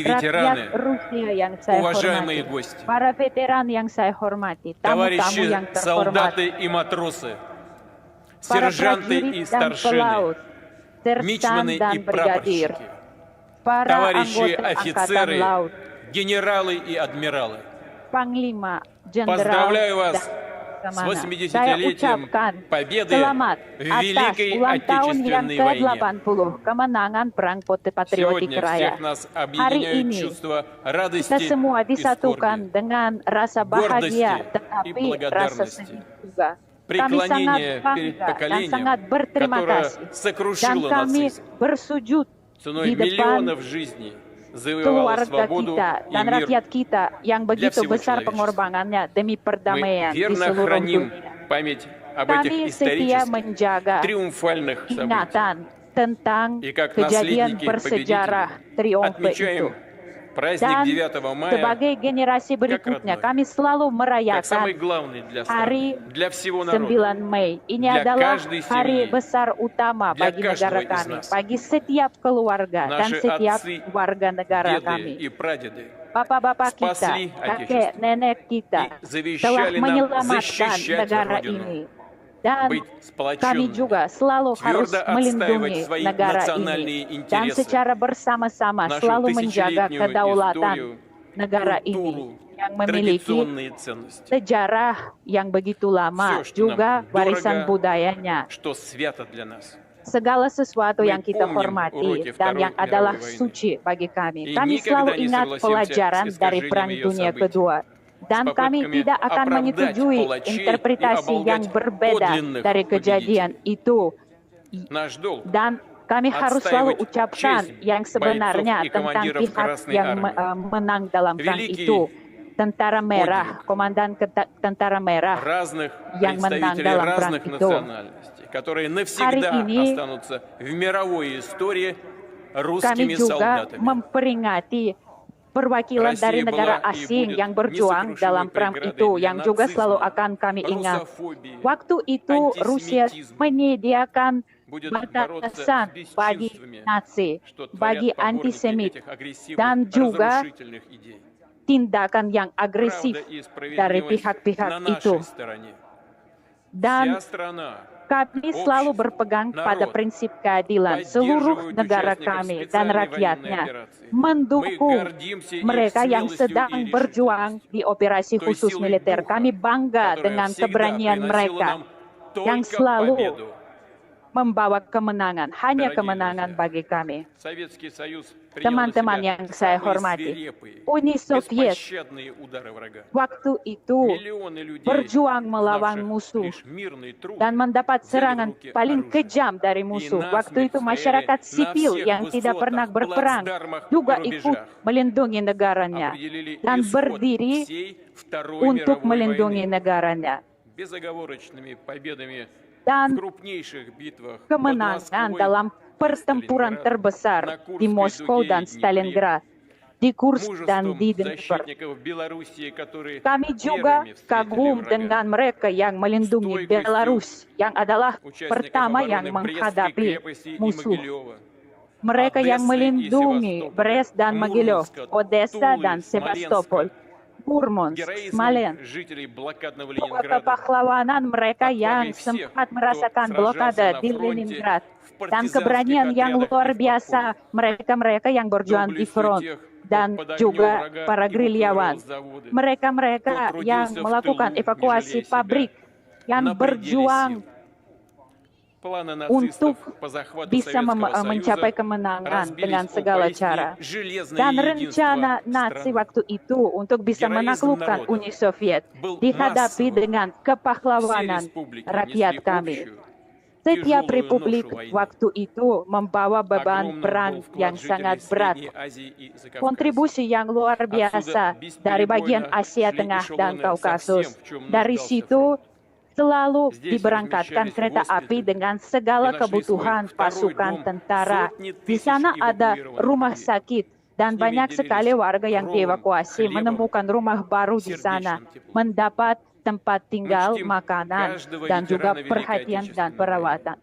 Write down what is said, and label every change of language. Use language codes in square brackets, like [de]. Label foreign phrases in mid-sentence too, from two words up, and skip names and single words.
[id] Rakyat [ru] ветераны, [id] Rusia yang saya [ru] уважаемые [id] hormati, [ru] гости, [id] para veteran yang saya hormati, tamu-tamu [ru] товарищи [id] yang terhormat, [ru] солдаты и матросы, [id] para [ru] сержанты и [id] prajurit dan [ru] старшины, [id] pelaut, sersan [ru] мичманы [id] dan [ru] и [id] brigadir, [ru] прапорщики, [id] para [ru] товарищи [id] anggota Angkatan [ru] офицеры, [id] Laut, [ru] генералы и адмиралы. [id] Panglima, Jenderal, [ru] Поздравляю вас [id] dan [ru] с [id] Laksamana. [ru] 80-летием [id] Saya ucapkan [ru] Победы [id] selamat [ru] в [id] atas [ru] Великой [id] ulang tahun yang [ru] Отечественной войне. [id] ke-80 kemenangan Perang Patriotik [ru] Сегодня [id] Raya. [ru] всех нас [id] Hari [ru] объединяют [id] ini [ru] чувство [id] kita [ru] радости [id] semua [ru] и [id] disatukan [ru] скорби, [id] dengan rasa bahagia [ru] гордости [id] tetapi [ru] и [id] rasa [ru] благодарности. [id] sedih juga. Kami sangat [ru] преклонение перед [id] bangga dan [ru] поколением, [id] sangat berterima [ru] которое [id] kasih. Dan [ru] сокрушило [id] kami [ru] нацизм, [id] bersujud [ru] ценой [id] di depan [ru] миллионов жизней завоевало [id] keluarga [ru] свободу [id] kita [ru] и [id] dan [ru] мир. [id] rakyat kita yang begitu [ru] всего [id] besar [ru] человечества. [id] pengorbanannya demi [ru] Мы [id] perdamaian di [ru] верно [id] seluruh [ru] храним [id] dunia. [ru] память об [id] Kami [ru] этих [id] setia [ru] исторических, [id] menjaga [ru] триумфальных событиях. [id] ingatan tentang [ru] И как [id] kejadian [ru] наследники [id] bersejarah [ru] победителей [id] triumfe itu. [ru] отмечаем праздник [id] Dan [ru] 9 мая [id] sebagai generasi berikutnya, [ru] родной. [id] kami selalu [ru] как самый [id] merayakan [ru] главный для [id] hari [ru] страны, для всего [id] 9 [ru] народа. [id] Mei. Ini [ru] Для [id] adalah [ru] каждой [id] hari [ru] семьи. [id] besar utama [ru] Для [id] bagi [ru] каждого [id] negara [ru] из [id] kami, [ru] нас. [id] bagi setiap keluarga dan [ru] Наши [id] setiap [ru] отцы, [id] warga negara [ru] деды [id] kami. [ru] и прадеды [id] Bapak-bapak kita, [ru] спасли [id] kakek [ru] Отечество [id] nenek kita [ru] и завещали [id] telah [ru] нам [id] menyelamatkan [ru] защищать [id] negara [ru] Родину, [id] ini. Dan [ru] быть [id] kami [ru] сплоченными, [id] juga selalu harus [ru] твердо [id] melindungi [ru] отстаивать свои [id] negara [ru] национальные [id] ini dan [ru] интересы, [id] secara bersama-sama [ru] нашу [id] selalu menjaga [ru] тысячелетнюю [id] kedaulatan [ru] историю, [id] negara ini [ru] культуру, [id] yang memiliki [ru] традиционные ценности, [id] sejarah yang begitu lama, [ru] Все, что [id] juga [ru] нам [id] warisan [ru] дорого, [id] budayanya. [ru] что свято для нас. [id] Segala sesuatu [ru] Мы [id] yang kita [ru] помним [id] hormati [ru] уроки [id] dan [ru] Второй [id] yang adalah [ru] мировой войны. [id] suci bagi kami. [ru] И [id] Kami [ru] никогда [id] selalu [ru] не [id] ingat [ru] согласимся [id] pelajaran [ru] с [id] dari [ru] искажением [id] Perang [ru] ее [id] Dunia [ru] событий, [id] Kedua. Dan [ru] с [id] kami [ru] попытками [id] tidak akan [ru] оправдать [id] menyetujui [ru] палачей и [id] interpretasi yang [ru] оболгать [id] berbeda [ru] подлинных [id] dari kejadian itu. [ru] Наш долг [id] Dan kami harus selalu [ru] отстаивать [id] ucapkan [ru] честь [id] yang sebenarnya [ru] бойцов и [id] tentang [ru] командиров [id] pihak [ru] Красной [id] yang [ru] Армии. [id] menang dalam perang [ru] Великий [id] itu. Tentara Merah, [ru] подвиг [id] Komandan Tentara Merah [ru] разных [id] yang menang [ru] представителей [id] dalam perang [ru] разных [id] itu. [ru] национальностей, которые навсегда [id] Hari ini, [ru] останутся в мировой истории [id] Kami [ru] русскими [id] juga [ru] солдатами. [id] memperingati perwakilan dari [ru] Россия [id] negara [ru] была и [id] asing [ru] будет [id] yang berjuang [ru] несокрушимой [id] dalam perang [ru] преградой [id] itu [ru] для [id] yang juga [ru] нацизма, [id] selalu akan kami ingat. [ru] русофобии, [id] Waktu itu Rusia [ru] антисемитизма. [id] menyediakan [ru] Будет бороться [id] batasan [ru] с [id] bagi [ru] бесчинствами, [id] Nazi, [ru] что [id] bagi [ru] творят поборники [id] antisemit, [ru] этих агрессивных, [id] dan juga [ru] разрушительных идей. [id] tindakan yang agresif [ru] Правда и [id] dari [ru] справедливость [id] pihak-pihak [ru] на [id] itu. [ru] нашей стороне. [id] Dan [ru] Вся страна, [id] kami selalu [ru] общество, [id] berpegang pada [ru] народ [id] prinsip keadilan. Seluruh [ru] поддерживают [id] negara [ru] участников [id] kami dan [ru] специальной военной [id] rakyatnya [ru] операции. Мы [id] mendukung [ru] гордимся их [id] mereka yang [ru] смелостью [id] sedang [ru] и [id] berjuang [ru] решительностью, [id] di operasi [ru] той [id] khusus [ru] силой [id] militer. [ru] духа, [id] Kami bangga [ru] которая [id] dengan [ru] всегда [id] keberanian [ru] приносила [id] mereka [ru] нам [id] yang [ru] только [id] selalu [ru] победу. [id] membawa kemenangan, hanya [ru] Дорогие [id] kemenangan [ru] друзья, [id] bagi kami. [ru] Советский Союз принял на [id] Teman-teman [ru] себя [id] yang saya [ru] самые [id] hormati, [ru] свирепые, [id] Uni Soviet [ru] беспощадные удары врага. [id] waktu itu [ru] Миллионы людей, [id] berjuang melawan [ru] знавших [id] musuh [ru] лишь мирный труд, [id] dan mendapat [ru] взяли в [id] serangan [ru] руки [id] paling [ru] оружие. [id] kejam dari [ru] И [id] musuh. [ru] насмерть [id] Waktu itu [ru] стояли [id] masyarakat [ru] на [id] sipil [ru] всех [id] yang tidak pernah [ru] высотах, [id] berperang [ru] плацдармах и [id] juga ikut [ru] рубежах. [id] melindungi negaranya [ru] Определили [id] dan [ru] исход [id] berdiri [ru] всей Второй [id] untuk [ru] мировой [id] melindungi [ru] войны. [id] Negaranya. [ru] Безоговорочными победами в [id] Dan [ru] крупнейших битвах под [id] kemenangan [ru] Москвой [id] dalam pertempuran [ru] Stalingrad, [id] terbesar [ru] на [id] di [ru] Курской [id] Moskow [ru] дуге [id] dan [ru] и Днепре, [id] Stalingrad, di Kursk dan [ru] мужеством [id] di Dnipro. [ru] защитников Белоруссии, которые [id] Kami juga [ru] первыми встретили [id] kagum [ru] врага, [id] dengan mereka yang melindungi [ru] Стойкостью [id] Belarus, yang adalah [ru] участников [id] pertama yang [ru] обороны Брестской [id] menghadapi [ru] крепости и [id] musuh. [ru] Могилева, [id] Mereka yang [ru] Одессы и [id] melindungi [ru] Севастополя, [id] Brest dan Mogilев, [ru] Мурманска, [id] Odessa [ru] Тулы, [id] dan Sevastopol, [ru] Смоленска, [id] Murmansk, [ru] героизмом [id] Smolensk. [ru] жителей блокадного [id] Juga [ru] Ленинграда, [id] kepahlawanan mereka yang [ru] отвагой всех, [id] sempat [ru] кто [id] merasakan [ru] сражался [id] blokade [ru] на [id] di [ru] фронте, [id] Leningrad, [ru] в [id] dan [ru] партизанских [id] keberanian yang [ru] отрядах [id] luar [ru] и в [id] biasa [ru] подполье. [id] mereka-mereka yang berjuang di [ru] Доблестью [id] front [ru] тех, [id] dan [ru] кто под огнем [id] juga [ru] врага [id] para gerilyawan. [ru] эвакуировал заводы, [id] Mereka-mereka [ru] кто [id] yang [ru] трудился в [id] melakukan [ru] тылу, не [id] evakuasi [ru] жалея себя, [id] pabrik, yang [ru] на пределе [id] berjuang [ru] сил. Планы [id] untuk [ru] нацистов по захвату [id] bisa [ru] Советского [id] mencapai [ru] Союза [id] kemenangan [ru] разбились [id] dengan [ru] о [id] segala [ru] поистине [id] cara. [ru] железное [id] Dan [ru] единство [id] rencana Nazi [ru] страны. [id] waktu itu untuk bisa [ru] Героизм [id] menaklukkan [ru] народа [id] Uni Soviet [ru] был [id] dihadapi [ru] массовым. [id] dengan [ru] Все [id] kepahlawanan [ru] республики [id] rakyat [ru] несли [id] kami. [ru] общую, [id] Setiap [ru] тяжелую [id] republik [ru] ношу войны. [id] waktu itu membawa beban [ru] Огромным [id] perang [ru] был вклад [id] yang [ru] жителей [id] sangat berat. [ru] Средней Азии и Закавказья. [id] Kontribusi yang luar biasa dari bagian Asia Tengah dan Kaukasus. Dari situ selalu diberangkatkan kereta api dengan segala kebutuhan pasukan tentara. Di sana ada rumah sakit dan banyak sekali warga yang dievakuasi menemukan rumah baru di sana, mendapat tempat tinggal, makanan, dan juga perhatian dan perawatan.